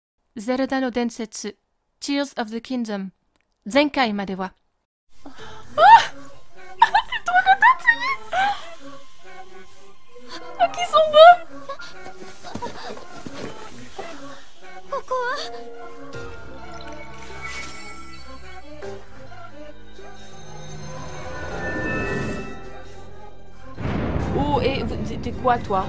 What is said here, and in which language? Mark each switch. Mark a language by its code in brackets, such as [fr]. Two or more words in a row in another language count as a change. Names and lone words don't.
[ja] Zelda no Densetsu Tears of the Kingdom 前回までは [fr] Ah, qu'ils sont beaux! Oh, et t'es quoi, toi?